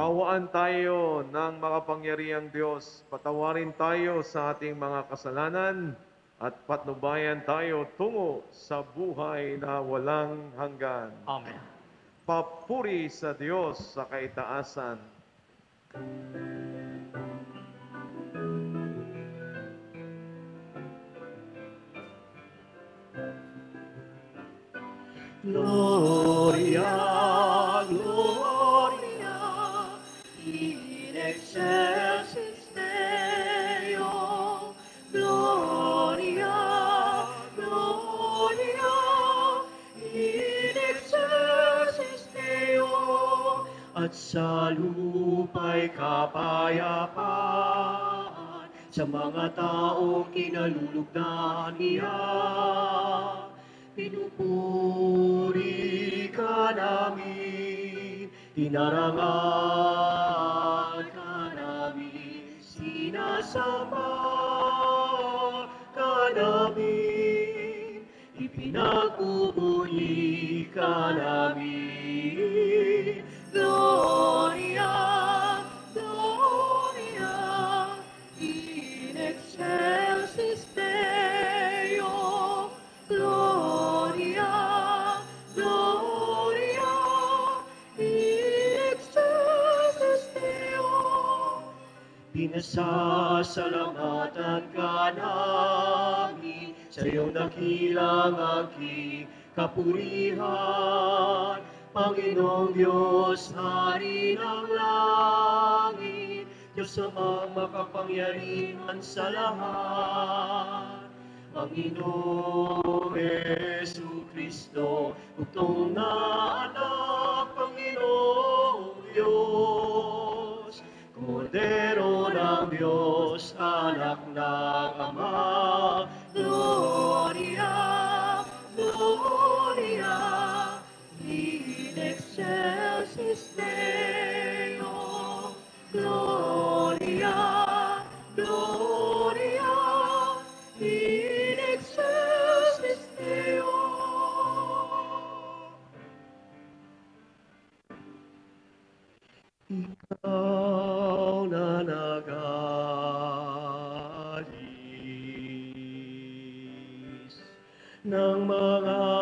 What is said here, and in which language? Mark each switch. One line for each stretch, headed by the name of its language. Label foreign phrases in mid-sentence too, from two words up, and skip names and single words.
Filipino: Kaawaan tayo ng makapangyarihang Diyos. Patawarin tayo sa ating mga kasalanan at patnubayan tayo tungo sa buhay na walang hanggan. Amen. Papuri sa Diyos sa kaitaasan.
Latin: Gloria, Gloria, in excelsis Deo. Gloria, Gloria, in excelsis Deo.
Filipino: At sa lupa'y kapayapaan sa mga taong kinalulugdan niya. Pinupuri ka namin, dinarangal ka namin, sinasamba ka namin, ipinagpupuri ka namin.
Latin: Gloria, Gloria, in excelsis Deo. Gloria, Gloria, in excelsis Deo.
Filipino: Pinasasalamatan ka namin sa iyong dakilang aking kapurihan. Panginoong Diyos, Hari ng langit, Diyos amang makapangyarihan sa lahat. Panginoong Jesucristo, bugtong na anak, Panginoong Diyos, Kordero ng Diyos, anak ng Ama.
Latin: Gloria, Gloria, in excelsis Deo. Gloria, Gloria, in excelsis Deo.
Filipino: Ikaw na nag-alis ng mga